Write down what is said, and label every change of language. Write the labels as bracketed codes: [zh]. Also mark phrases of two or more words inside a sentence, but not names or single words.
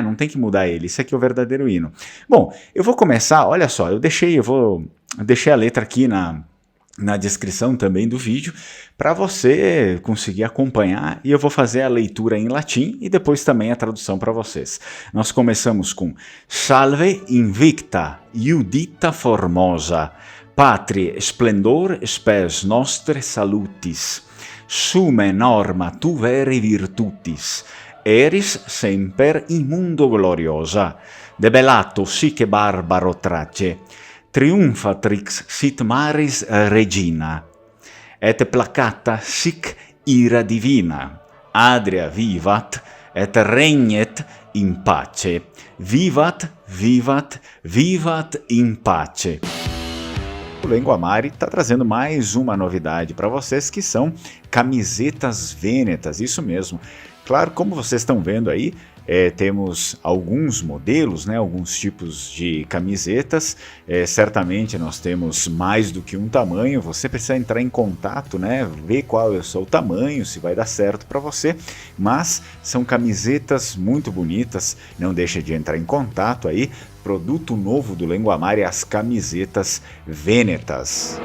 [pt] Não tem que mudar ele, isso aqui é o verdadeiro hino. Bom, eu vou começar, olha só, eu deixei a letra aqui na descrição também do vídeo, para você conseguir acompanhar, e eu vou fazer a leitura em latim e depois também a tradução para vocês. Nós começamos com [la] Salve invicta, iudita formosa, patrie splendor spes nostre salutis, sume norma tu veri virtutis, eris semper in mundo gloriosa, debellato sic barbaro trace, triumphatrix sit maris regina, et placata sic ira divina, Adria vivat, et regnet in pace, vivat, vivat, vivat in pace. [pt] O Lengoamare está trazendo mais uma novidade para vocês, que são camisetas vênetas, isso mesmo. Claro, como vocês estão vendo aí, temos alguns modelos, né, alguns tipos de camisetas, certamente nós temos mais do que um tamanho, você precisa entrar em contato, né, ver qual é o seu tamanho, se vai dar certo para você, mas são camisetas muito bonitas, não deixa de entrar em contato aí, produto novo do Lengoamare, as camisetas vênetas.